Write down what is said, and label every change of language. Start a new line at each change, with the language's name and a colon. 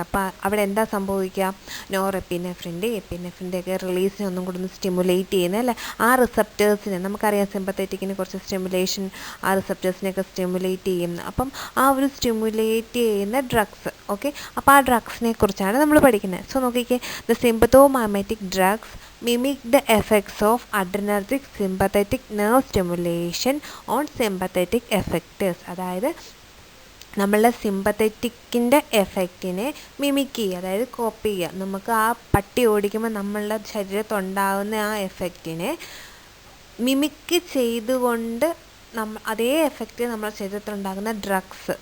Malayalam: അപ്പോൾ അവിടെ എന്താ സംഭവിക്കുക? നോറെപ്പിനെഫ്രിൻ്റെ എപ്പിനെഫ്രിൻ്റെയൊക്കെ റിലീസിനെ ഒന്നും കൂടെ ഒന്ന് സ്റ്റിമുലേറ്റ് ചെയ്യുന്നത് അല്ലേ. ആ റിസപ്റ്റേഴ്സിനെ നമുക്കറിയാം, സിമ്പത്തറ്റിക്കിന് കുറച്ച് സ്റ്റിമുലേഷൻ ആ റിസപ്റ്റേഴ്സിനെയൊക്കെ സ്റ്റിമുലേറ്റ് ചെയ്യുന്നു. അപ്പം ആ ഒരു സ്റ്റിമുലേറ്റ് ചെയ്യുന്ന ഡ്രഗ്സ്. ഓക്കെ, അപ്പോൾ ആ ഡ്രഗ്സിനെ കുറിച്ചാണ് നമ്മൾ പഠിക്കുന്നത്. സോ നോക്കിക്കേ,
English: The sympathomimetic drugs mimic the effects of adrenergic sympathetic nerve stimulation on sympathetic effectors.
Malayalam: അതായത് നമ്മളുടെ സിമ്പത്തറ്റിക്കിൻ്റെ എഫക്റ്റിനെ മിമിക് ചെയ്യുക, അതായത് കോപ്പി ചെയ്യുക. നമുക്ക് ആ പട്ടി ഓടിക്കുമ്പോൾ നമ്മളുടെ ശരീരത്തുണ്ടാകുന്ന ആ എഫക്റ്റിനെ മിമിക് ചെയ്തുകൊണ്ട് അതേ എഫക്റ്റ് നമ്മുടെ ശരീരത്തിലുണ്ടാകുന്ന ഡ്രഗ്സ്.